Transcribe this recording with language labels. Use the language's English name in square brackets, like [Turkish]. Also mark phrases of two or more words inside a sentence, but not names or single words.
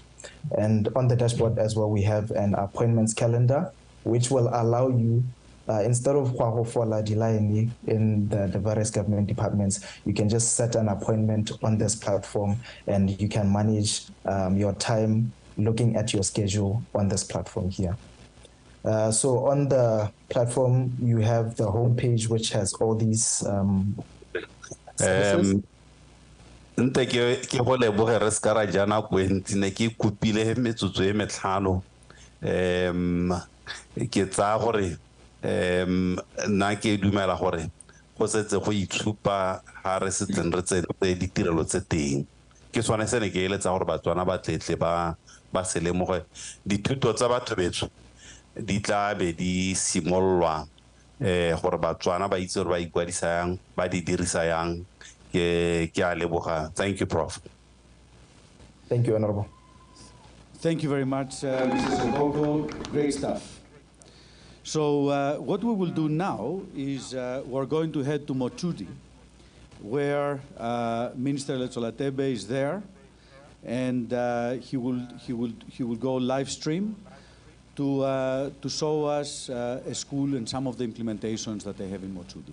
[English] And on the dashboard as well, we have an appointments calendar, which will allow you, instead of in the various government departments, you can just set an appointment on this platform and you can manage your time looking at your schedule on this platform here. So on the platform, you have the homepage, which has all these services. [Tswana] Nte ke go leboge re ska ra jana kwenti ne ke kupile metsotso e metlhano ke tsa gore nna ke dumela gore go setse go itshupa ha re setseng re tse ditirelo tse teng ke sone se ne ke eletsa gore batswana ba tletle ba se lemoge dithuto tsa batho betso di tla be di simollwa gore batswana ba itse gore ba ikwadisa yang ba di dirisa yang. [English] Thank you, Prof. Thank you, Honorable. Thank you very much, Mrs. Ogogo. Great stuff. So what we will do now is we're going to head to Mochudi, where Minister Letsolatebe is there, and he will go live stream to show us a school and some of the implementations that they have in Mochudi.